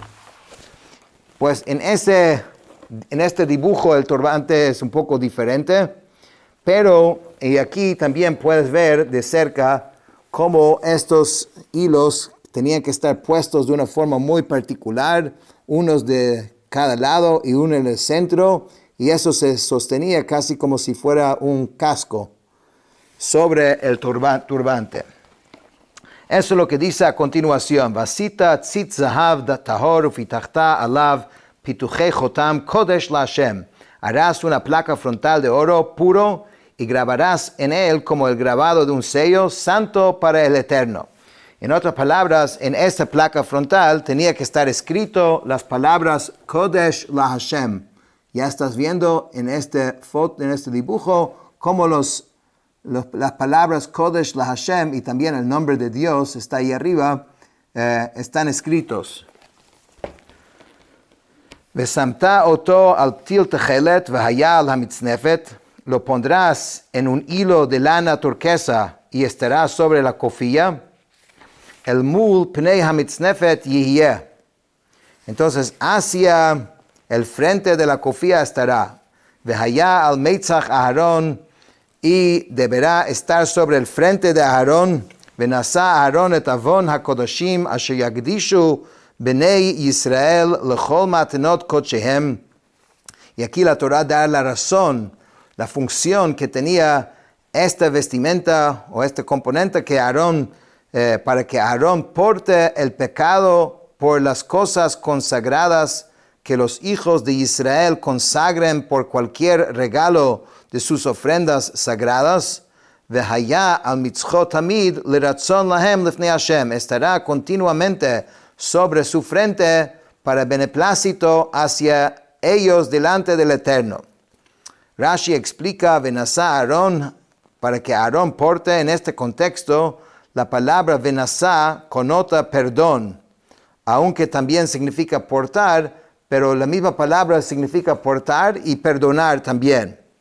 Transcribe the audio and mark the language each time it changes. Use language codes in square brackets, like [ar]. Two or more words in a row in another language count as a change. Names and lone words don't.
[es] Pues en este dibujo el turbante es un poco diferente, pero y aquí también puedes ver de cerca cómo estos hilos tenían que estar puestos de una forma muy particular, unos de cada lado y uno en el centro, y eso se sostenía casi como si fuera un casco sobre el turbante. Eso es lo que dice a continuación. [he] ועשית ציץ זהב טהור ופתחת עליו פתוחי חותם קודש להשם. [es] Harás una placa frontal de oro puro y grabarás en él como el grabado de un sello santo para el Eterno. En otras palabras, en esta placa frontal tenía que estar escrito las palabras [he] קודש להשם. [es] Ya estás viendo en este dibujo cómo las palabras [he] קודש להשם [es] y también el nombre de Dios está ahí arriba, están escritos. [he] ושמת אותו על פתיל תכלת והיה על המצנפת, [es] lo pondrás en un hilo de lana turquesa y estará sobre la cofía. [he] אל מול פני המצנפת יהיה. [es] Entonces, hacia el frente de la cofía estará. [he] והיה על מצח אהרן, [es] y deberá estar sobre el frente de Aarón. [he] ונשא אהרן את עון הקדשים אשר יקדישו בני ישראל לכל מתנת קדשיהם. [es] Y aquí la Torah da la razón, la función que tenía esta vestimenta o este componente que Aarón, para que Aarón porte el pecado por las cosas consagradas que los hijos de Israel consagren por cualquier regalo de sus ofrendas sagradas. [he] והיה על מצחו תמיד לרצון להם לפני השם. [es] Estará continuamente sobre su frente para beneplácito hacia ellos delante del Eterno. Rashi explica [he] ונשא אהרן, [es] para que Aarón porte. En este contexto, la palabra venasá connota perdón, aunque también significa portar, pero la misma palabra significa portar y perdonar también.